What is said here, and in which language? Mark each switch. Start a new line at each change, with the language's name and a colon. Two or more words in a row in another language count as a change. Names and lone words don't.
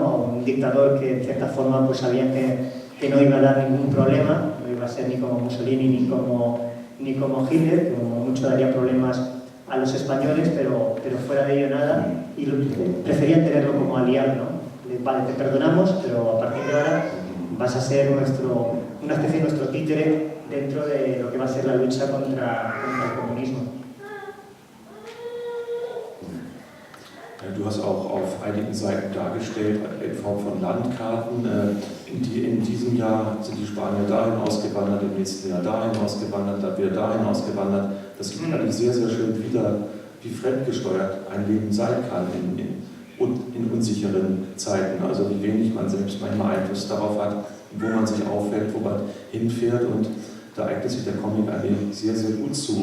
Spanish: A un dictador que en cierta forma pues sabían que no iba a dar ningún problema, no iba a ser ni como Mussolini ni como Hitler, que como mucho daría problemas a los españoles, pero fuera de ello nada, y preferían tenerlo como aliado, ¿no? Vale, te perdonamos, pero a partir de ahora vas a ser una especie de nuestro títere dentro de lo que va a ser la lucha contra el comunismo.
German: Du hast auch auf einigen Seiten dargestellt, in Form von Landkarten, in diesem Jahr sind die Spanier dahin ausgewandert, im nächsten Jahr dahin ausgewandert, dann wieder dahin ausgewandert. Das gibt eigentlich sehr, sehr schön wieder, wie fremdgesteuert ein Leben sein kann in unsicheren Zeiten, also wie wenig man selbst manchmal Einfluss darauf hat, wo man sich aufhält, wo man hinfährt, und da eignet sich der Comic eigentlich sehr, sehr gut zu.